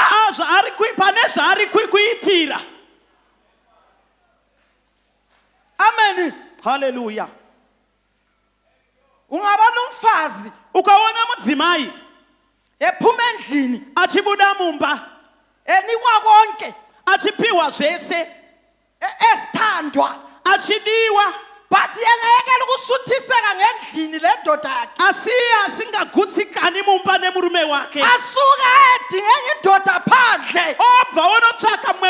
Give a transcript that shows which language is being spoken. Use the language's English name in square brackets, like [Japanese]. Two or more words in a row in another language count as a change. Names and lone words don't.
[Shona] pane zvaari kuitira. [North Ndebele] amen [Shona] Haleluya. [North Ndebele] ungabona umfazi [Shona] Ukaona mudzimai [North Ndebele] ephuma endlini [Shona] achibuda mumba [North Ndebele] enikwa konke [Shona] achipiwa zvese [North Ndebele] esithandwa [Shona] achidiwa [North Ndebele] but yena yekela ukusuthiseka ngendlini le ndoda yakhe [Shona] asiye asingagutsikani mumba nemurume wake [North Ndebele] asuke edinge indoda phandle [Shona] obva onotsvaka